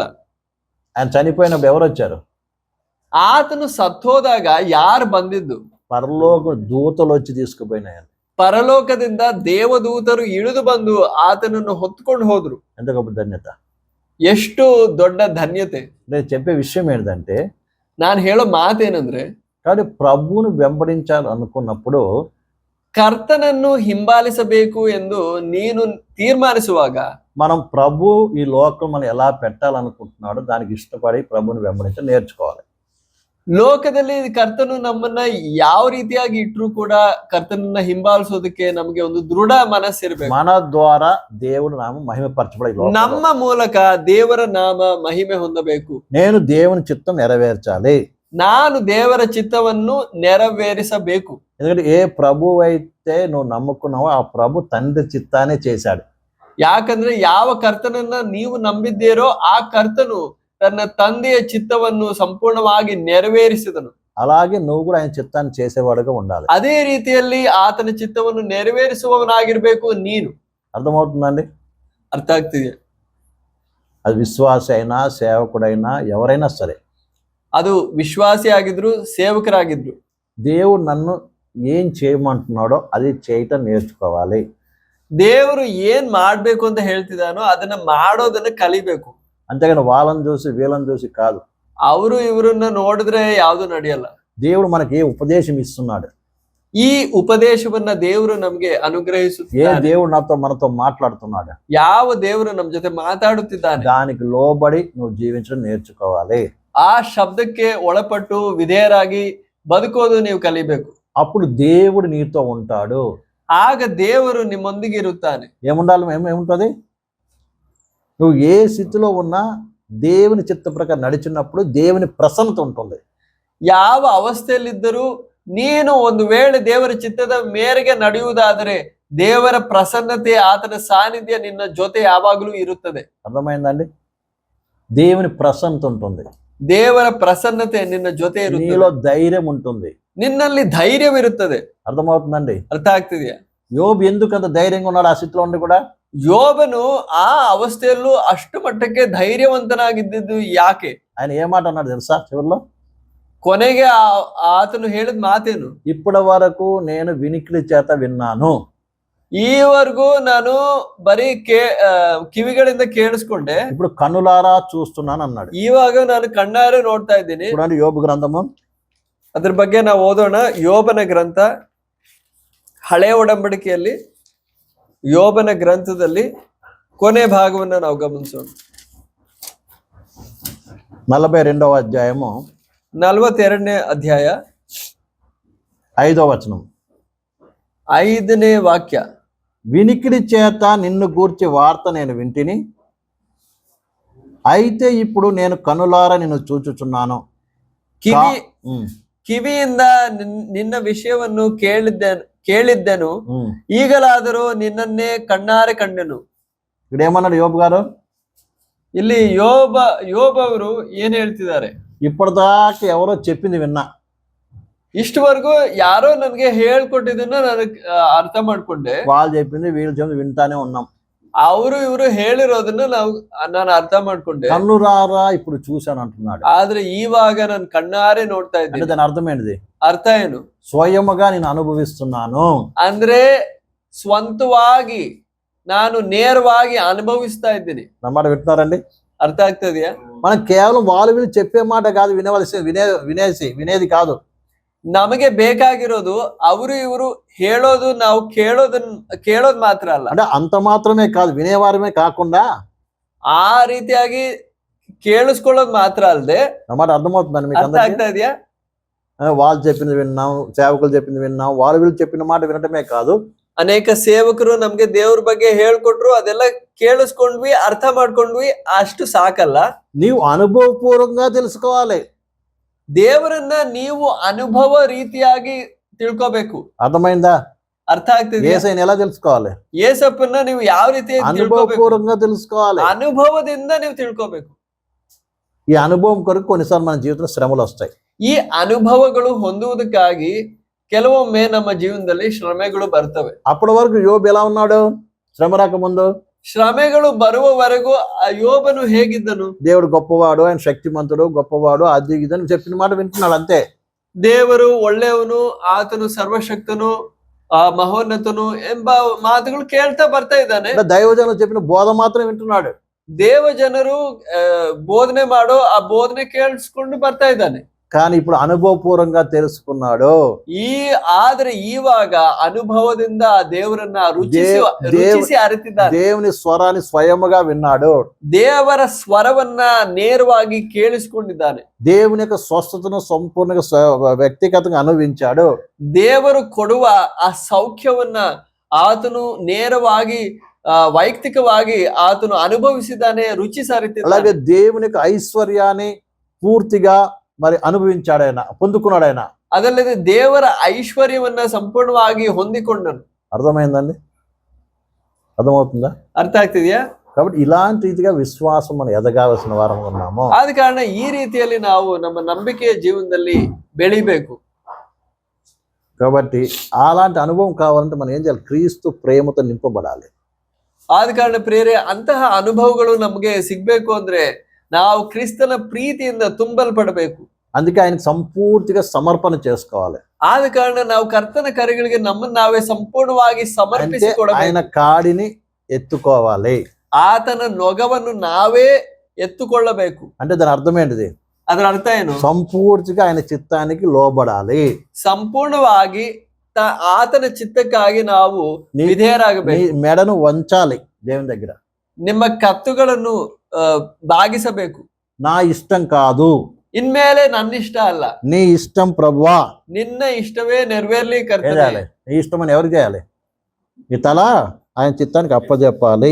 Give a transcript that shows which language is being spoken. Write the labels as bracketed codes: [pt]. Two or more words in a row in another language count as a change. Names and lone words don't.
[te] ఆయన చనిపోయినప్పుడు ఎవరు వచ్చారు? [kn] ಆತನು ಸತ್ತೋದಾಗ ಯಾರು ಬಂದಿದ್ದು? [te] పరలోక దూతలు వచ్చి తీసుకుపోయినాయి. [kn] ಪರಲೋಕದಿಂದ ದೇವದೂತರು ಇಳಿದು ಬಂದು ಆತನನ್ನು ಹೊತ್ಕೊಂಡು ಹೋದ್ರು. [te] ఎంత గొప్ప ధన్యత, [kn] ಎಷ್ಟು ದೊಡ್ಡ ಧನ್ಯತೆ. [te] నేను చెప్పే విషయం ఏంటంటే, [kn] ನಾನು ಹೇಳೋ ಮಾತೇನಂದ್ರೆ, [te] కాబట్టి ప్రభువును వెంబడించాలి అనుకున్నప్పుడు [kn] ಕರ್ತನನ್ನು ಹಿಂಬಾಲಿಸಬೇಕು ಎಂದು ನೀನು ತೀರ್ಮಾನಿಸುವಾಗ [te] మనం ప్రభు ఈ లోకం మనం ఎలా పెట్టాలనుకుంటున్నాడో దానికి ఇష్టపడి ప్రభుని వెంబడించి నేర్చుకోవాలి. [kn] ಲೋಕದಲ್ಲಿ ಕರ್ತನು ನಮ್ಮನ್ನ ಯಾವ ರೀತಿಯಾಗಿ ಇಟ್ರು ಕೂಡ ಕರ್ತನನ್ನ ಹಿಂಬಾಲಿಸೋದಕ್ಕೆ ನಮಗೆ ಒಂದು ದೃಢ ಮನಸ್ಸಿರ್ಬೇಕು. [te] మన ద్వారా దేవుడు నామం మహిమపరచబడి ఈ లోకంలో [kn] ನಮ್ಮ ಮೂಲಕ ದೇವರ ನಾಮ ಮಹಿಮೆ ಹೊಂದಬೇಕು. [te] నేను దేవుని చిత్తం నెరవేర్చాలి. [kn] ನಾನು ದೇವರ ಚಿತ್ತವನ್ನು ನೆರವೇರಿಸಬೇಕು. [te] ఎందుకంటే ఏ ప్రభు అయితే నువ్వు నమ్ముకున్నావో ఆ ప్రభు తండ్రి చిత్తాన్ని చేశాడు. [kn] ಯಾಕಂದ್ರೆ ಯಾವ ಕರ್ತನನ್ನ ನೀವು ನಂಬಿದ್ದೀರೋ ಆ ಕರ್ತನು ತನ್ನ ತಂದೆಯ ಚಿತ್ತವನ್ನು ಸಂಪೂರ್ಣವಾಗಿ ನೆರವೇರಿಸಿದನು. [te] అలాగే నువ్వు కూడా ఆయన చిత్తాన్ని చేసేవాడుగా ఉండాలి. [kn] ಅದೇ ರೀತಿಯಲ್ಲಿ ಆತನ ಚಿತ್ತವನ್ನು ನೆರವೇರಿಸುವವನಾಗಿರ್ಬೇಕು ನೀನು. [te] అర్థమవుతుందండి? [kn] ಅರ್ಥ ಆಗ್ತಿದೆಯಾ? [te] అది విశ్వాసి అయినా సేవకుడైనా ఎవరైనా సరే [kn] ಅದು ವಿಶ್ವಾಸಿ ಆಗಿದ್ರು ಸೇವಕರಾಗಿದ್ರು [te] దేవుడు నన్ను ఏం చేయమంటున్నాడో అది చేయటం నేర్చుకోవాలి. [kn] ದೇವರು ಏನ್ ಮಾಡ್ಬೇಕು ಅಂತ ಹೇಳ್ತಿದಾನೋ ಅದನ್ನ ಮಾಡೋದನ್ನ ಕಲಿಬೇಕು. [te] అంతేగాని వాళ్ళని చూసి వీళ్ళని చూసి కాదు. [kn] ಅವರು ಇವರನ್ನ ನೋಡಿದ್ರೆ ಯಾವ್ದು ನಡೆಯಲ್ಲ. [te] దేవుడు మనకి ఏ ఉపదేశం ఇస్తున్నాడు, [kn] ಈ ಉಪದೇಶವನ್ನ ದೇವರು ನಮ್ಗೆ [te] ఏ [kn] ಅನುಗ್ರಹಿಸುತ್ತಾನೆ. [te] దేవుడు మనతో మాట్లాడుతున్నాడు, [kn] ಯಾವ ದೇವರು ನಮ್ ಜೊತೆ ಮಾತಾಡುತ್ತಿದ್ದಾನೆ [te] దానికి లోబడి నువ్వు జీవించడం నేర్చుకోవాలి. [kn] ಆ ಶಬ್ದಕ್ಕೆ ಒಳಪಟ್ಟು ವಿಧೇಯರಾಗಿ ಬದುಕೋದು ನೀವು ಕಲಿಬೇಕು. [te] అప్పుడు దేవుడు నీతో ఉంటాడు. [kn] ಆಗ ದೇವರು ನಿಮ್ಮೊಂದಿಗೆ ಇರುತ್ತಾನೆ. [te] ఏముండాలి? ఏముంటుంది? నువ్వు ఏ స్థితిలో ఉన్నా దేవుని చిత్త ప్రకారం నడిచినప్పుడు దేవుని ప్రసన్నత ఉంటుంది. [kn] ಯಾವ ಅವಸ್ಥೆಯಲ್ಲಿದ್ದರೂ ನೀನು ಒಂದು ವೇಳೆ ದೇವರ ಚಿತ್ತದ ಮೇರೆಗೆ ನಡೆಯುವುದಾದರೆ ದೇವರ ಪ್ರಸನ್ನತೆ ಆತನ ಸಾನ್ನಿಧ್ಯ ನಿನ್ನ ಜೊತೆ ಯಾವಾಗಲೂ ಇರುತ್ತದೆ. [te] అర్థమైందండి? దేవుని ప్రసన్నత ఉంటుంది, [kn] ದೇವರ ಪ್ರಸನ್ನತೆ ನಿನ್ನ ಜೊತೆ ಇರುತ್ತದೆ, [te] నీలో ధైర్యం ఉంటుంది. [kn] ನಿನ್ನಲ್ಲಿ ಧೈರ್ಯವಿರುತ್ತದೆ. [te] అర్థమవుతుందండి? [kn] ಅರ್ಥ ಆಗ್ತಿದೆಯಾ? [te] యోబు ఎందుకు అంత ధైర్యంగా ఉన్నాడు ఆ స్థితిలో ఉండి కూడా? [kn] ಯೋಬನು ಆ ಅವಸ್ಥೆಯಲ್ಲೂ ಅಷ್ಟು ಮಟ್ಟಕ್ಕೆ ಧೈರ್ಯವಂತನಾಗಿದ್ದು ಯಾಕೆ? [te] ఆయన ఏ మాట అన్నాడు తెలుసా? చివరిలో [kn] ಕೊನೆಗೆ ಆತನು ಹೇಳಿದ ಮಾತೇನು? [te] ఇప్పటి వరకు నేను వినికిడి చేత విన్నాను, [kn] ಈವರೆಗೂ ನಾನು ಬರೀ ಕಿವಿಗಳಿಂದ ಕೇಳಿಸ್ಕೊಂಡೆ, [te] ఇప్పుడు కన్నులారా చూస్తున్నాను అన్నాడు. [kn] ಇವಾಗ ನಾನು ಕಣ್ಣಾರೆ ನೋಡ್ತಾ ಇದ್ದೀನಿ. [te] చూడండి యోబు గ్రంథము, [kn] ಅದ್ರ ಬಗ್ಗೆ ನಾವು ಓದೋಣ. ಯೋಬನ ಗ್ರಂಥ, ಹಳೆಯ ಒಡಂಬಡಿಕೆಯಲ್ಲಿ ಯೋಬನ ಗ್ರಂಥದಲ್ಲಿ ಕೊನೆ ಭಾಗವನ್ನ ನಾವು ಗಮನಿಸೋಣ. [te] 42వ అధ్యాయము [kn] 42ನೇ ಅಧ್ಯಾಯ [te] 5వ వచనం. [kn] 5ನೇ ವಾಕ್ಯ. [te] వినికిడి చేత నిన్ను గూర్చి వార్త నేను వింటిని, అయితే ఇప్పుడు నేను కనులారా నిన్ను చూచుచున్నాను. [kn] ಕಿವಿಯಿಂದ ನಿನ್ನ ವಿಷಯವನ್ನು ಕೇಳಿದ್ದೆನು, ಈಗಲಾದರೂ ನಿನ್ನನ್ನೇ ಕಣ್ಣಾರೆ ಕಂಡೆನು. [te] ఇక్కడ ఏమన్నాడు యోబు గారు? [kn] ಇಲ್ಲಿ ಯೋಬ ಅವರು ಏನ್ ಹೇಳ್ತಿದ್ದಾರೆ? [te] ఇప్పటిదాకా ఎవరో చెప్పింది విన్నా, [kn] ಇಷ್ಟವರೆಗೂ ಯಾರೋ ನನ್ಗೆ ಹೇಳ್ಕೊಟ್ಟಿದ್ದನ್ನ ನಾನು ಅರ್ಥ ಮಾಡ್ಕೊಂಡೆ, [te] వాళ్ళు చెప్పింది వీళ్ళు చెప్పింది వింటానే ఉన్నాం, [kn] ಅವರು ಇವರು ಹೇಳಿರೋದನ್ನ ನಾನು ಅರ್ಥ ಮಾಡ್ಕೊಂಡೆ, [te] కన్నురారా ఇప్పుడు చూశాను అంటున్నాడు. [kn] ಆದ್ರೆ ಇವಾಗ ನಾನು ಕಣ್ಣಾರೆ ನೋಡ್ತಾ [te] అంటే [kn] ಇದ್ದೀನಿ. [te] దాని అర్థం ఏంటిది? [kn] ಅರ್ಥ ಏನು? [te] స్వయముగా నేను అనుభవిస్తున్నాను. [kn] ಅಂದ್ರೆ ಸ್ವಂತವಾಗಿ ನಾನು ನೇರವಾಗಿ ಅನುಭವಿಸ್ತಾ ಇದ್ದೀನಿ. [te] నా మాట వింటున్నారండి? [kn] ಅರ್ಥ ಆಗ್ತದೆಯಾ? [te] మనం కేవలం వాళ్ళు వీళ్ళు చెప్పే మాట కాదు వినేది కాదు. [kn] ನಮಗೆ ಬೇಕಾಗಿರೋದು ಅವರು ಇವರು ಹೇಳೋದು ನಾವು ಕೇಳೋದು ಮಾತ್ರ ಅಲ್ಲ. [te] అంటే అంత మాత్రమే కాదు, వినేవారమే కాకుండా [kn] ಆ ರೀತಿಯಾಗಿ ಕೇಳಿಸ್ಕೊಳ್ಳೋದು ಮಾತ್ರ ಅಲ್ಲದೆ. [te] నా మాట అర్థమవుతుందండి మీకు [kn] ಅರ್ಥ [te] అందరికీ? [kn] ಆಗ್ತಾ ಇದೆಯಾ? [te] వాళ్ళు చెప్పింది విన్నాం, సేవకులు చెప్పింది విన్నాం, వాళ్ళు వీళ్ళు చెప్పిన మాట వినటమే కాదు, [kn] ಅನೇಕ ಸೇವಕರು ನಮ್ಗೆ ದೇವ್ರ ಬಗ್ಗೆ ಹೇಳ್ಕೊಟ್ರು, ಅದೆಲ್ಲ ಕೇಳಿಸ್ಕೊಂಡ್ವಿ, ಅರ್ಥ ಮಾಡ್ಕೊಂಡ್ವಿ, ಅಷ್ಟು ಸಾಕಲ್ಲ. [te] నీవు అనుభవపూర్వకంగా తెలుసుకోవాలి. [kn] ದೇವರನ್ನ ನೀವು ಅನುಭವ ರೀತಿಯಾಗಿ ತಿಳ್ಕೊಬೇಕು. [te] అర్థమైందా? [kn] ಅರ್ಥ ಆಗ್ತಿದೆ? [te] యేసయ్యని ఎలా తెలుసుకోవాలి? [kn] ಯೇಸಪ್ಪನ್ನ ನೀವು ಯಾವ ರೀತಿಯಾಗಿ ತಿಳ್ಕೊಬೇಕು? [te] అనుభవపూర్వకంగా తెలుసుకోవాలి. [kn] ಅನುಭವದಿಂದ ನೀವು ತಿಳ್ಕೊಬೇಕು. [te] ఈ అనుభవం కొరకు కొన్నిసార్లు మన జీవితంలో శ్రమలు వస్తాయి. [kn] ಈ ಅನುಭವಗಳು ಹೊಂದುವುದಕ್ಕಾಗಿ ಕೆಲವೊಮ್ಮೆ ನಮ್ಮ ಜೀವನದಲ್ಲಿ ಶ್ರಮೆಗಳು ಬರ್ತವೆ. [te] అప్పటి వరకు యోబు ఎలా ఉన్నాడు? శ్రమ రాకముందు [kn] ಶ್ರಮೆಗಳು ಬರುವವರೆಗೂ ಯೋಬನು ಹೇಗಿದ್ದನು? [te] దేవుడు గొప్పవాడు, ఆయన శక్తిమంతుడు, గొప్పవాడు, అది ఇదని చెప్పిన మాట వింటున్నాడు అంతే. [kn] ದೇವರು ಒಳ್ಳೆಯವನು, ಆತನು ಸರ್ವಶಕ್ತನು, ಮಹೋನ್ನತನು ಎಂಬ ಮಾತುಗಳು ಕೇಳ್ತಾ ಬರ್ತಾ ಇದ್ದಾನೆ. [te] దైవజనులు చెప్పిన బోధ మాత్రం వింటున్నాడు. [kn] ದೇವ ಜನರು ಬೋಧನೆ ಮಾಡೋ ಆ ಬೋಧನೆ ಕೇಳಿಸ್ಕೊಂಡು ಬರ್ತಾ ಇದ್ದಾನೆ. [te] కానీ ఇప్పుడు అనుభవపూర్వంగా తెలుసుకున్నాడు. [kn] ಆದ್ರೆ ಇವಾಗ ಅನುಭವದಿಂದ ಆ ದೇವರನ್ನ ರುಚಿಸಿ ಅರಿತಿದ್ದಾನೆ. [te] దేవుని స్వరాన్ని స్వయముగా విన్నాడు. [kn] ದೇವರ ಸ್ವರವನ್ನ ನೇರವಾಗಿ ಕೇಳಿಸಿಕೊಂಡಿದ್ದಾನೆ. [te] దేవుని యొక్క స్వస్థతను సంపూర్ణంగా వ్యక్తిగతంగా అనుభవించాడు. [kn] ದೇವರು ಕೊಡುವ ಆ ಸೌಖ್ಯವನ್ನ ಆತನು ನೇರವಾಗಿ ವೈಯಕ್ತಿಕವಾಗಿ ಆತನು ಅನುಭವಿಸಿದ್ದಾನೆ, ರುಚಿ ಸಾರಿತಿದ್ದಾನೆ. [te] అలాగే దేవుని యొక్క ఐశ్వర్యాన్ని పూర్తిగా మరి అనుభవించాడు, ఆయన పొందుకున్నాడు. ఆయన [kn] ಅದಲ್ಲದೆ ದೇವರ ಐಶ್ವರ್ಯವನ್ನ ಸಂಪೂರ್ಣವಾಗಿ ಹೊಂದಿಕೊಂಡನು. [te] అర్థమైందండి? అర్థమవుతుందా? [kn] ಅರ್ಥ ಆಗ್ತಿದ್ಯಾ? [te] కాబట్టి ఇలాంటి రీతిగా విశ్వాసం మనం ఎదగాల్సిన వారం ఉన్నాము. [kn] ಆದ ಕಾರಣ ಈ ರೀತಿಯಲ್ಲಿ ನಾವು ನಮ್ಮ ನಂಬಿಕೆಯ ಜೀವನದಲ್ಲಿ ಬೆಳಿಬೇಕು. [te] కాబట్టి అలాంటి అనుభవం కావాలంటే మనం ఏం చేయాలి? క్రీస్తు ప్రేమతో నింపబడాలి. [kn] ಆದ ಕಾರಣ ಪ್ರೇರೆ ಅಂತಹ ಅನುಭವಗಳು ನಮಗೆ ಸಿಗ್ಬೇಕು ಅಂದ್ರೆ ನಾವು ಕ್ರಿಸ್ತನ ಪ್ರೀತಿಯಿಂದ ತುಂಬಲ್ಪಡಬೇಕು. [te] అందుకే ఆయన సంపూర్తిగా సమర్పణ చేసుకోవాలి. [kn] ಆದ ಕಾರಣ ನಾವು ಕರ್ತನ ಕರೆಗಳಿಗೆ ನಮ್ಮನ್ನು ನಾವೇ ಸಂಪೂರ್ಣವಾಗಿ ಸಮರ್ಪಿಸಿಕೊಡಬೇಕು. [te] ఆయన కాడిని ఎత్తుకోవాలి. [kn] ಆತನ ನೊಗವನ್ನು ನಾವೇ ಎತ್ತುಕೊಳ್ಳಬೇಕು. [te] అంటే దాని అర్థం ఏంటిది? [kn] ಅದರ ಅರ್ಥ ಏನು? [te] సంపూర్తిగా ఆయన చిత్తానికి లోబడాలి. [kn] ಸಂಪೂರ್ಣವಾಗಿ ಆತನ ಚಿತ್ತಕ್ಕಾಗಿ ನಾವು ವಿಧೇಯರಾಗಬೇಕು. [te] మెడను వంచాలి దేవుని దగ్గర. [kn] ನಿಮ್ಮ ಕತ್ತುಗಳನ್ನು ಬಾಗಿಸಬೇಕು. [te] నా ఇష్టం కాదు, [kn] ಇನ್ಮೇಲೆ ನನ್ನ ಇಷ್ಟ ಅಲ್ಲ, [te] నీ ఇష్టం ప్రభువా, [kn] ನಿನ್ನ ಇಷ್ಟವೇ ನೆರವೇರ್ಲಿ ಕರ್ತನೇ. [te] నీ ఇష్టం అని ఎవరికి చేయాలి? ఈ తల ఆయన చిత్తానికి అప్పజెప్పాలి.